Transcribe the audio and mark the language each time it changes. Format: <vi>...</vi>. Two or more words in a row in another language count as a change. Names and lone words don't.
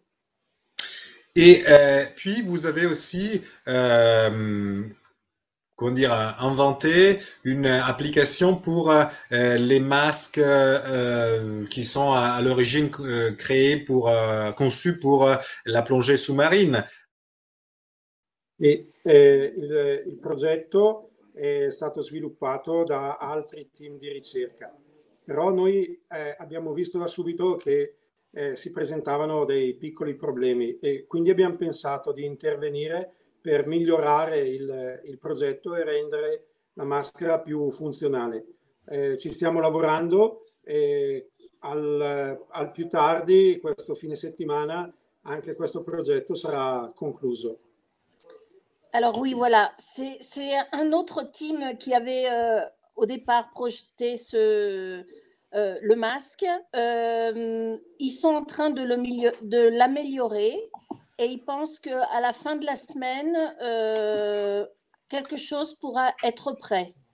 <fr>Et puis, vous avez aussi comment dire, inventé une application pour les masques qui sont à l'origine créés conçus pour la plongée sous-marine.</fr> <it>E il progetto è stato sviluppato da altri team di ricerca. Però noi abbiamo visto da subito che si presentavano dei piccoli problemi e quindi abbiamo pensato di intervenire per migliorare il progetto e rendere la maschera più funzionale. Ci stiamo lavorando e al più tardi, questo fine settimana, anche questo progetto sarà concluso.</it> <fr>Alors oui, voilà, c'est un autre team qui avait au départ projeté le masque. Ils sont en train de l'améliorer et ils pensent qu'à la fin de la semaine, quelque chose pourra être prêt.</fr>